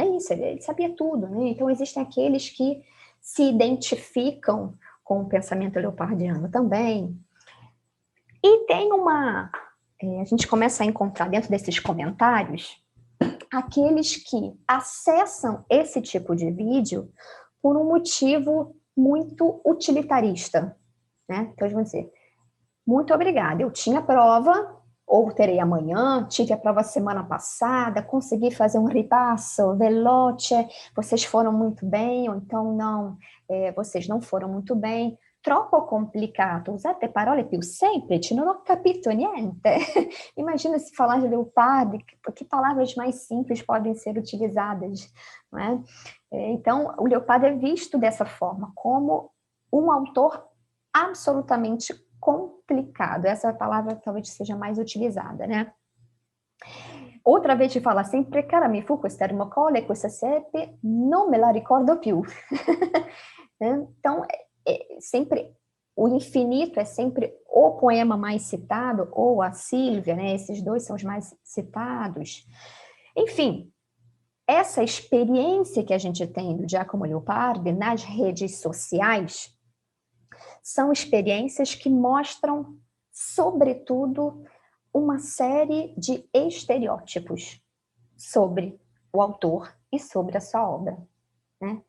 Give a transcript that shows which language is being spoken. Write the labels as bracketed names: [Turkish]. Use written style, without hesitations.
[Portuguese] É isso, ele sabia tudo, né? Então existem aqueles que se identificam com o pensamento leopardiano também. E tem a gente começa a encontrar dentro desses comentários aqueles que acessam esse tipo de vídeo por um motivo muito utilitarista, né? Então, eles vão dizer, muito obrigada, eu tinha prova, ou terei amanhã, tive a prova semana passada, consegui fazer um [Italian] ripasso veloce, [Portuguese] vocês foram muito bem, ou então não, vocês não foram muito bem. [Italian] Troppo complicato, usate parole più semplici, non ho capito niente. [Portuguese] Imagina se falar de Leopardi, que palavras mais simples podem ser utilizadas, não é? Então, o Leopardi é visto dessa forma, como um autor absolutamente complicado. Essa palavra talvez seja mais utilizada, né? Outra vez de falar [Italian] sempre, cara, mi fu questa ermocolle, questa siepe, non me la ricordo più. [Portuguese] Então, sempre o infinito é sempre o poema mais citado, ou a Sílvia, né? Esses 2 são os mais citados. Enfim, essa experiência que a gente tem do Giacomo Leopardi nas redes sociais são experiências que mostram, sobretudo, uma série de estereótipos sobre o autor e sobre a sua obra. Né?